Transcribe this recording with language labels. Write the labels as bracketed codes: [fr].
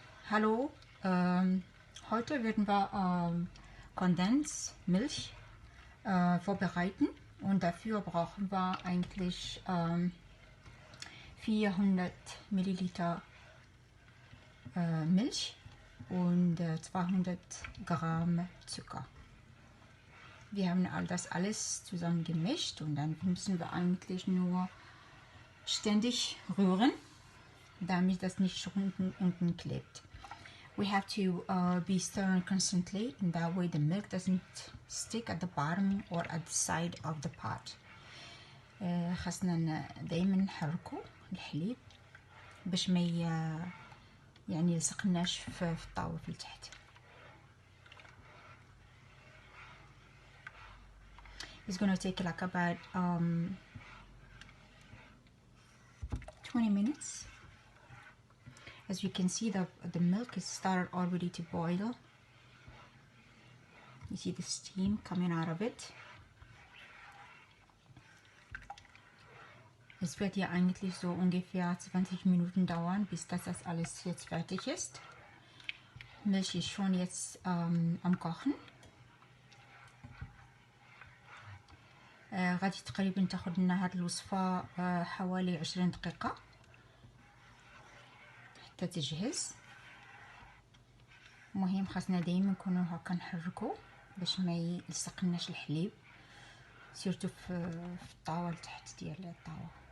[de] Hallo, heute werden wir Condensed Milch vorbereiten, und dafür brauchen wir eigentlich 400 Milliliter Milch und 200 Gramm Zucker. Wir haben all das alles zusammen gemischt, und dann müssen wir eigentlich nur ständig rühren, damit das nicht unten klebt. [en] We have to be stirring constantly, and that way the milk doesn't stick at the bottom or at the side of the pot. [ar] خاصنا دايما نحركو الحليب باش ما يعني يلصقناش في الطاوة في التحت. [en] It's gonna take like about 20 minutes. As you can see, the milk is started already to boil. You see the steam coming out of it. [de] Es wird ja eigentlich so ungefähr 20 Minuten dauern, bis das alles jetzt fertig ist. Milch ist schon jetzt am Kochen. [ar] غادي تقريبا تاخد لنا هاد الوصفة حوالي 20 دقيقة حتى تجهز. المهم خاصنا دايما نكونوا هكا نحركو باش ما يلصقناش الحليب، سيرتو في الطاوة تحت ديال الطاوة.